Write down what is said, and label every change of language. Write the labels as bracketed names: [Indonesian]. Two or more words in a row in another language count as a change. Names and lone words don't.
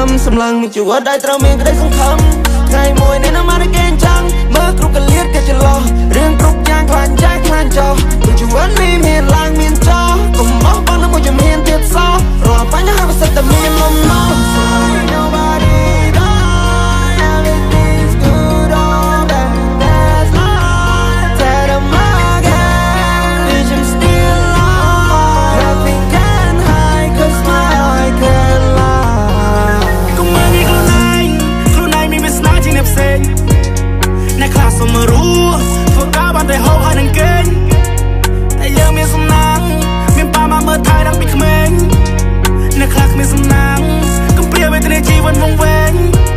[Khmer] សម្លឹងមានជីវិតដែលត្រូវមានក្តីសង្ឃឹមថ្ងៃមួយនេះនៅមកតែគេចាំងមើលគ្រប់កលៀតគេច្រឡោះរឿងគ្រប់យ៉ាងខ្លាញ់ចាស់ ខ្លាញ់ចោលព្រោះជីវិតនេះមានឡើងមានចោលកុំអស់បងនៅមួយជំហានទៀតសោះរា ល់បញ្ហាវាសិតតែមានលំនាំ [English] Nobody die everything's good all that that's life Tell them again bitch I'm still alive Nothing can hide cause my eye can lie [Khmer] កុំមើលនេះខ្លួនឯងមានវាសនាជាងអ្នកផ្សេងអ្នកខ្លះសុំមករស់ធ្វើការបានតែហូបហើយនឹងគេងតែយើងមានសំណាងមានប៉ាម៉ាមើលថែតាំងពីក្មេងអ្នកខ្លះគ្មានសំណាងកំព្រាវេទនាជីវិតវង្វេង